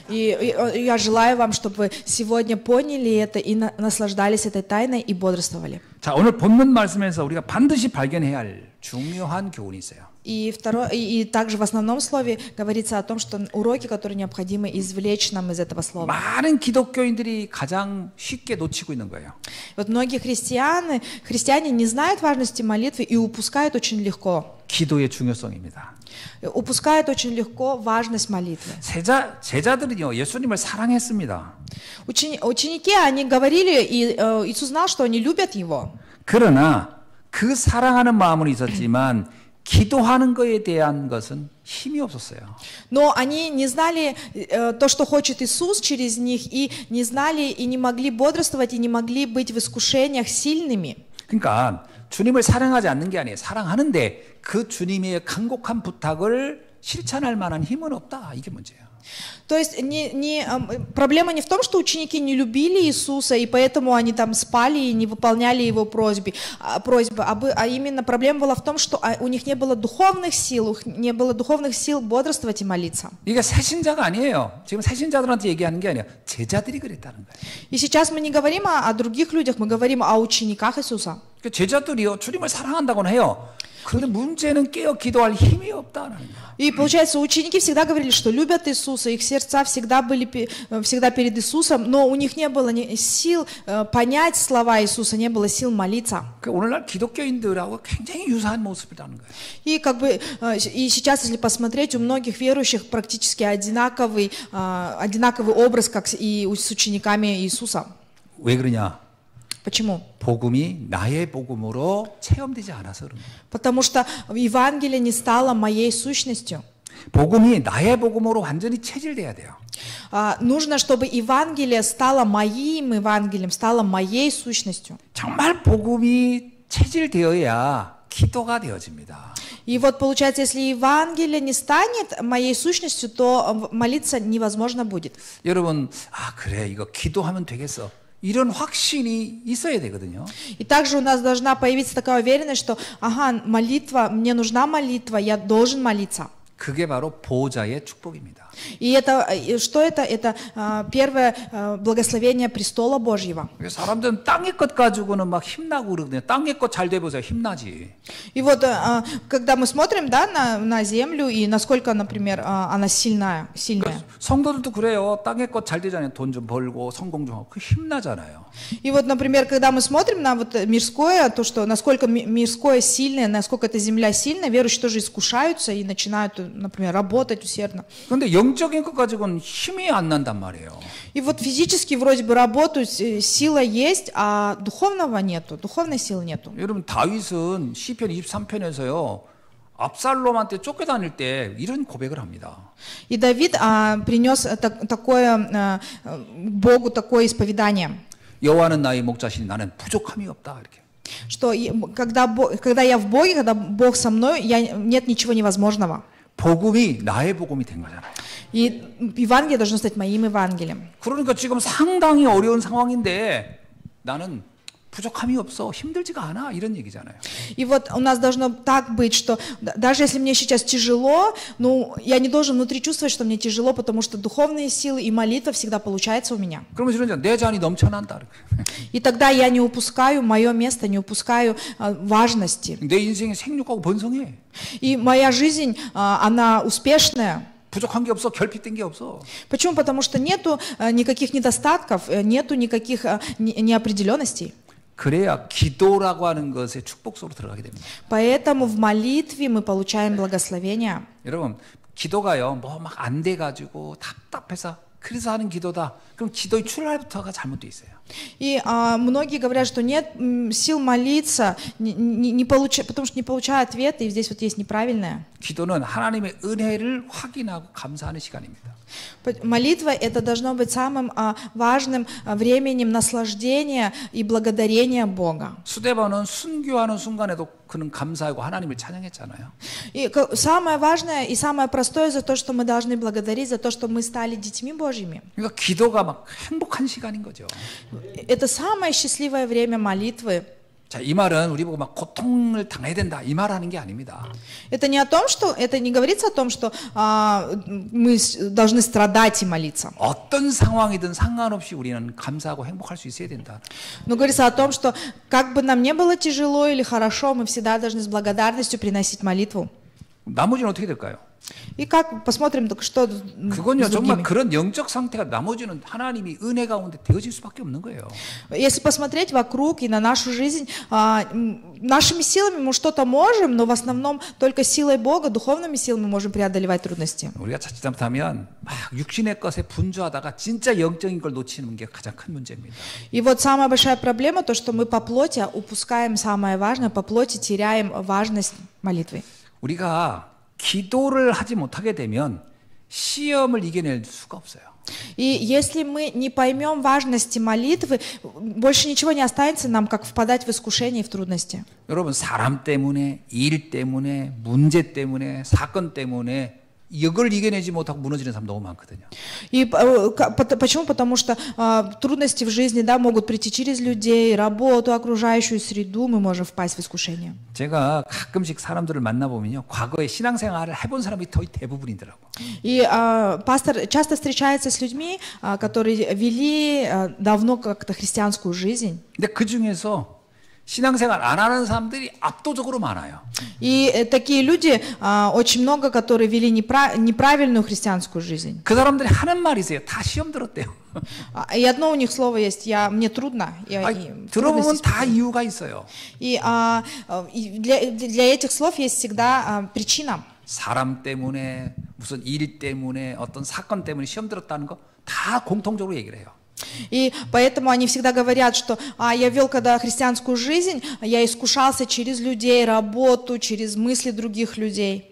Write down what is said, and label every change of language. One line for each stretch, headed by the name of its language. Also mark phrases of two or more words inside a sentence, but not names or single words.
Russian: И я желаю вам, чтобы вы сегодня поняли это и наслаждались этой тайной и бодрствовали.
Korean: 자, 오늘 본문 말씀에서 우리가 반드시 발견해야 할 중요한 교훈이 있어요.
Russian: И также в основном слове говорится о том, что уроки, которые необходимо извлечь нам из этого слова.
Korean: 많은 기독교인들이 가장 쉽게 놓치고 있는 거예요.
Russian: Вот многие христиане не знают важности молитвы и упускают очень легко.
Korean: 기도의 중요성입니다.
Russian: Упускают очень легко важность молитвы.
Korean: 제자들은요, 예수님을 사랑했습니다.
Russian: Ученики, они говорили, и Иисус знал, что они любят Его.
Korean: 그러나 그 사랑하는 마음은 있었지만 기도하는 것에 대한 것은 힘이 없었어요.
Russian: Но они не знали то, что хочет Иисус через них, и не знали, и не могли бодрствовать, и не могли быть в искушениях сильными.
Korean: 그러니까 주님을 사랑하지 않는 게 아니에요. 사랑하는데 그 주님의 간곡한 부탁을 실천할 만한 힘은 없다. 이게 문제예요.
Russian: То есть проблема не в том, что ученики не любили Иисуса, и поэтому они там спали и не выполняли Его просьбы, а именно проблема была в том, что у них не было духовных сил бодрствовать и молиться.
Korean: 이게 새신자가 아니에요. 지금 새신자들한테 얘기하는 게 아니에요. 제자들이 그랬다는 거예요.
Russian: И сейчас мы не говорим о других людях, мы говорим о учениках Иисуса.
Korean: 제자들이요, 주님을 사랑한다고는 해요. 그런데 문제는 깨어 기도할 힘이 없다는 거예요.
Russian: И получается, ученики всегда говорили, что любят Иисуса, их сердца всегда перед Иисусом, но у них не было сил понять слова Иисуса, не было сил молиться.
Korean: 오늘날 기독교인들하고 굉장히 유사한 모습이라는 거예요.
Russian: И сейчас, если посмотреть, у многих верующих практически одинаковый образ, как и с учениками Иисуса.
Korean: 왜 그러냐?
Russian: Почему?
Korean: 복음이 나의 복음으로 체험되지 않아서 그런 거예요.
Russian: Потому что Евангелие не стало моей сущностью.
Korean: 복음이 나의 복음으로 완전히 체질돼야 돼요.
Russian: Нужно, чтобы Евангелие стало моим Евангелием, стало моей сущностью.
Korean: 정말 복음이 체질되어야 기도가 되어집니다.
Russian: И вот получается, если Евангелие не станет моей сущностью, то молиться невозможно будет.
Korean: 여러분, 그래, 이거 기도하면 되겠어. 이런 확신이 있어야 되거든요.
Russian: И также у нас должна появиться такая уверенность, что молитва, мне нужна молитва, я должен молиться.
Korean: 그게 바로 보호자의 축복입니다.
Russian: И что это? Это первое благословение престола Божьего.
Korean: 사람들은 땅의 것 가지고는 막 힘나고 그러거든요. 땅의 것 잘 돼 보세요. 힘나지.
Russian: И вот когда мы смотрим, да, на землю и насколько, например, она сильная.
Korean: 성도들도 그래요. 땅의 것 잘 되잖아요. 돈 좀 벌고 성공 좀 하고 그 힘나잖아요.
Russian: И вот, например, когда мы смотрим на вот мирское, то что насколько мирское сильное, насколько эта земля сильная, верующие тоже искушаются и начинают, например, работать усердно.
Korean: 그런데 영적인 것 가지고는 힘이 안 난단 말이에요.
Russian: И вот физически вроде бы работают, сила есть, а духовного нету, духовной силы нету.
Korean: 여러분 다윗은 시편 23편에서요. 압살롬한테 쫓겨다닐 때 이런 고백을 합니다.
Russian: И Давид принес такое Богу такое исповедание.
Korean: 여호와는 나의 목자시니 나는 부족함이 없다 이렇게.
Russian: Что когда я в Боге, когда Бог со мной, нет ничего невозможного.
Korean: 복음이 나의 복음이 된 거잖아요.
Russian: И Евангелие должно стать моим Евангелием.
Korean: 그러니까 지금 상당히 어려운 상황인데 나는 부족함이 없어, 힘들지가 않아 이런 얘기잖아요.
Russian: И вот у нас должно так быть, что даже если мне сейчас тяжело, ну я не должен внутри чувствовать, что мне тяжело, потому что духовные силы и молитва всегда получается у меня.
Korean: 그러면 이런 내 잔이 넘쳐난다.
Russian: И тогда я не упускаю мое место, не упускаю важности.
Korean: 내 인생이 생육하고 번성해.
Russian: И моя жизнь, она успешная.
Korean: 부족한 게 없어, 결핍된 게 없어.
Russian: Почему? Потому что нету никаких недостатков, нету никаких неопределенностей.
Korean: 그래야 기도라고 하는 것에 축복 속으로 들어가게 됩니다.
Russian: Поэтому в молитве мы получаем благословение.
Korean: 여러분, 기도가요, 뭐 막 안 돼 가지고 답답해서 그래서 하는 기도다. 그럼 기도의 출발부터가 잘못돼 있어요.
Russian: И многие говорят, что нет сил молиться, потому что не получают ответа, и здесь вот есть неправильное.
Korean: 기도는 하나님의 은혜를 확인하고 감사하는 시간입니다.
Russian: Молитва это должно быть самым важным временем наслаждения и благодарения Бога.
Korean: 스데반은 순교하는 순간에도 그는 감사하고 하나님을 찬양했잖아요.
Russian: И самое важное и самое простое за то, что мы должны благодарить, за то, что мы стали детьми Божьими. Божьими.
Korean: 그러니까 기도가 막 행복한 시간인 거죠.
Russian: Это самое счастливое время молитвы.
Korean: 자, 이 말은 우리 보고 막 고통을 당해야 된다 이 말하는 게 아닙니다.
Russian: Это не говорится о том, что мы должны страдать и молиться.
Korean: 어떤 상황이든 상관없이 우리는 감사하고 행복할 수 있어야 된다.
Russian: Но говорится о том, что как бы нам не было тяжело или хорошо, мы всегда должны с благодарностью приносить молитву.
Korean: 나머지는 어떻게 될까요?
Russian: И как посмотрим, что с
Korean: 그건요 정말
Russian: другими.
Korean: 그런 영적 상태가 나머지는 하나님이 은혜 가운데 되어질 수밖에 없는 거예요.
Russian: Если посмотреть вокруг и на нашу жизнь, нашими силами мы что-то можем, но в основном только силой Бога, духовными силами мы можем преодолевать трудности.
Korean: 우리가 자칫 잘못하면 막 육신의 것에 분주하다가 진짜 영적인 걸 놓치는 게 가장 큰 문제입니다.
Russian: И вот самая большая проблема, то, что мы по плоти упускаем самое важное, по плоти теряем важность молитвы.
Korean: 우리가 기도를 하지 못하게 되면 시험을 이겨낼 수가 없어요.
Russian: И если мы не поймем важности молитвы, больше ничего не останется нам, как впадать в искушение и в трудности.
Korean: 여러분 사람 때문에 일 때문에 문제 때문에 사건 때문에 이걸 이겨내지 못하고 무너지는 사람 너무 많거든요.
Russian: И почему? Потому что трудности в жизни, да, могут прийти через людей, работу, окружающую среду, мы можем впасть в искушение.
Korean: 제가 가끔씩 사람들을 만나보면요. 과거에 신앙생활을 해본 사람이 거의 대부분이더라고.
Russian: И пастор часто встречается с людьми, которые вели давно как-то христианскую жизнь.
Korean: 근데 그 중에서 신앙생활 안 하는 사람들이 압도적으로 많아요.
Russian: И такие люди, очень много, которые вели неправильную христианскую жизнь.
Korean: 그 사람들이 하는 말이 있어요. 다 시험 들었대요.
Russian: И одно у них слово есть, мне трудно.
Korean: 들어보면 다 이유가 있어요.
Russian: И для этих слов есть всегда причина.
Korean: 사람 때문에 무슨 일 때문에 어떤 사건 때문에 시험 들었다는 거 다 공통적으로 얘기를 해요.
Russian: И поэтому они всегда говорят, что я вел когда христианскую жизнь, я искушался через людей, работу, через мысли других людей.